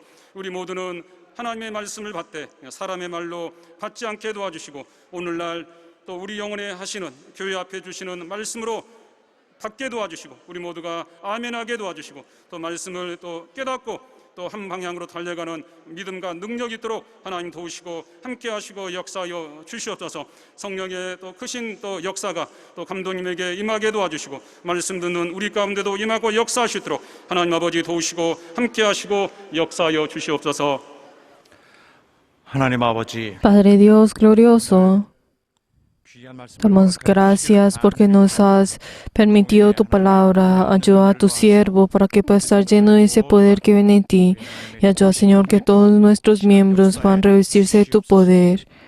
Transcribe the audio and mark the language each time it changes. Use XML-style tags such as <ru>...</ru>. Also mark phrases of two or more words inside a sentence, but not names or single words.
<ko>우리 모두는 하나님의 말씀을 받되 사람의 말로 받지 않게 도와주시고 오늘날 또 우리 영혼에 하시는 교회 앞에 주시는 말씀으로 받게 도와주시고 우리 모두가 아멘하게 도와주시고 또 말씀을 또 깨닫고 또 한 방향으로 달려가는 믿음과 능력이 있도록 하나님 도우시고 함께하시고 역사하여 주시옵소서. 성령의 또 크신 또 역사가 또 감독님에게 임하게 도와주시고 말씀 듣는 우리 가운데도 임하고 역사하시도록 하나님 아버지 도우시고 함께하시고 역사하여 주시옵소서. 하나님 아버지,</ko> <es>Padre Dios glorioso, damos gracias porque nos has permitido tu palabra. Ayuda a tu siervo para que pueda estar lleno de ese poder que viene en ti. Y ayuda, Señor, que todos nuestros miembros puedan revestirse de tu poder.</es>